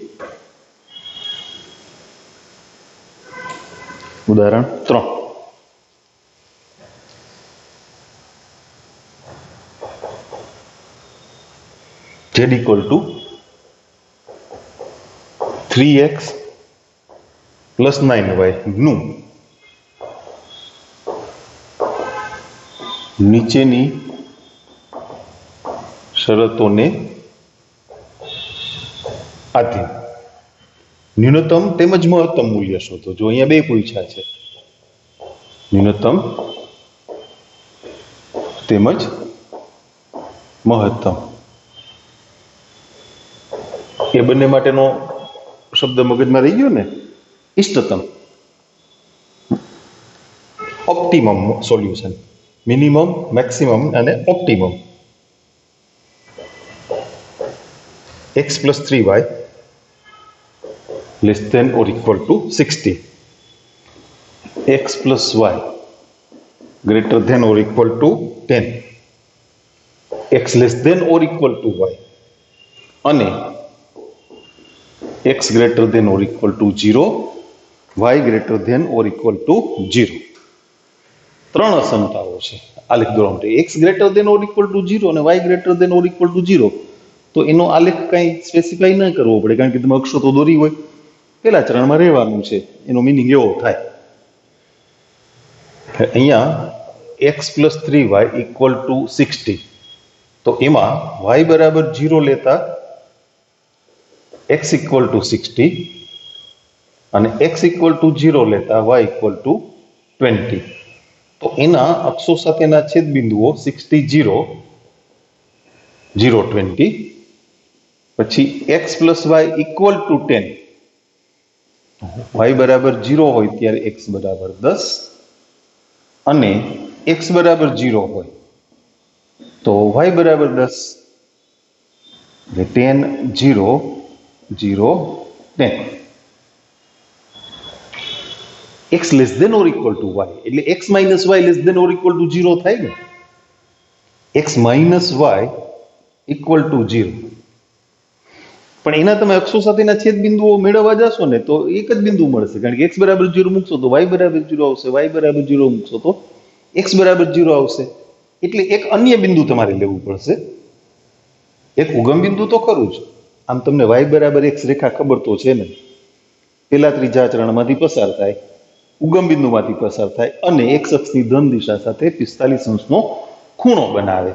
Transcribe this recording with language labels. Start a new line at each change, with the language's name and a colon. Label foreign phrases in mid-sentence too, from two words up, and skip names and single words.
Gujarati: ઉદાહરણ 3.
English: z equal to 3x plus 9y
Gujarati: નું નીચેની શરતોને આધીન ન્યૂનતમ તેમજ મહત્તમ મૂલ્ય શોધો. જો અહીંયા બે પૂછ્યા છે, ન્યૂનતમ તેમજ મહત્તમ. એ બંને માટેનો શબ્દ મગજમાં રહી ગયો ને, ઇષ્ટતમ,
English: optimum solution,
Gujarati: મિનિમમ, મેક્સિમમ અને ઓપ્ટિમમ.
English: x plus 3y less than or equal to 60. x plus y greater than or equal to 10. x less than or equal to y અને x greater than or equal to 0, y greater than or equal to 0.
Gujarati: ત્રણ અસમતાઓ છે. આલેખ દોરવા માટે
English: x greater than or equal to 0 અને y greater than or equal to 0.
Gujarati: તો એનો આલેખ કંઈ સ્પેસિફાઈ ન કરવો પડે, કારણ કે તમે અક્ષો તો દોરી હોય, પેલા ચરણમાં રહેવાનું છે, એનો મિનિંગ એવો થાય.
English: અહીંયા x plus 3y equal to 60,
Gujarati: તો એમાં y બરાબર 0 લેતા
English: x equal to 60 અને x equal to 0 લેતા y equal to 20.
Gujarati: તો એના અક્ષો સાથેના છેદબિંદુઓ 60, 0, 0, 20.
English: પછી x plus y equal to 10,
Gujarati: y બરાબર 0 હોય ત્યારે x બરાબર 10 અને x બરાબર 0 હોય તો y બરાબર 10, એટલે 10, 0, 0, 10.
English: x less than or equal to y એટલે x minus y less than or equal to 0
Gujarati: થાય ને,
English: x minus y equal to 0.
Gujarati: પણ એના તમે અક્ષો સાથેના છેદ બિંદુઓ મેળવવા જશો ને તો એક જ બિંદુ મળશે, કારણ કે x બરાબર 0 મૂકશો તો y બરાબર 0 આવશે, y બરાબર 0 મૂકશો તો x બરાબર 0 આવશે. એટલે એક અન્ય બિંદુ તમારે લેવું પડશે. એક ઉગમ બિંદુ તો ખરું જ, આમ તમને y બરાબર x રેખા ખબર તો છે ને, પેલા ત્રીજા ચરણમાંથી પસાર થાય, ઉગમ બિંદુમાંથી પસાર થાય અને x અક્ષની ધન દિશા સાથે 45 અંશનો ખૂણો બનાવે.